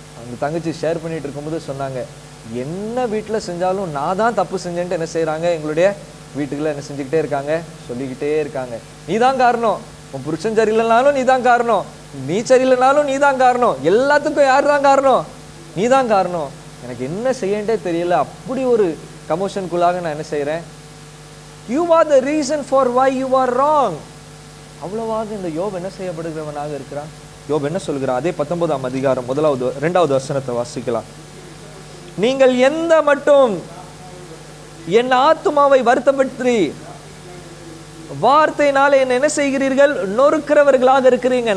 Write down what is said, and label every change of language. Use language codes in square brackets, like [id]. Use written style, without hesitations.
[ta] அந்த தங்கச்சி ஷேர் பண்ணிட்டு இருக்கும்போது சொன்னாங்க, என்ன வீட்டில் செஞ்சாலும் நான் தான் தப்பு செஞ்சேன்ட்டு என்ன செய்யறாங்க, எங்களுடைய வீட்டுக்குள்ள என்ன செஞ்சுக்கிட்டே இருக்காங்க, சொல்லிக்கிட்டே இருக்காங்க. நீ தான் காரணம், உன் புருஷன் சரியில்லைனாலும் நீ தான் காரணம், நீ சரியில்லைனாலும் நீ தான் காரணம், எல்லாத்துக்கும் யார் தான் காரணம், நீ தான் காரணம். எனக்கு என்ன செய்யண்டே தெரியல, அப்படி ஒரு கமோஷனுக்குள்ளாக நான் என்ன செய்யறேன். [en] You are the reason for why you are wrong. [ta] அவ்வளவாக இந்த யோபு என்ன செய்யப்படுகிறவனாக இருக்கிறான். யோபு என்ன சொல்கிறான், அதே 19ஆம் அதிகாரம் 2வது வசனத்தை வாசிக்கலாம். நீங்கள் எந்த மட்டும் என் ஆத்துமாவை வருத்தப்படுத்தி வார்த்தையினாலே என்ன செய்கிறீர்கள், நொறுக்கிறவர்களாக இருக்கிறீங்க.